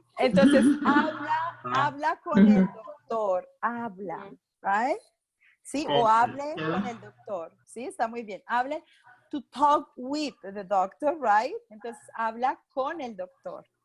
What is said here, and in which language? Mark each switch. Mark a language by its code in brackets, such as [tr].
[es] Entonces, habla con el doctor, habla, right? Sí, o hable con el doctor, sí, está muy bien. [en] Hable, to talk with the doctor, right? [es] Entonces, habla con el doctor.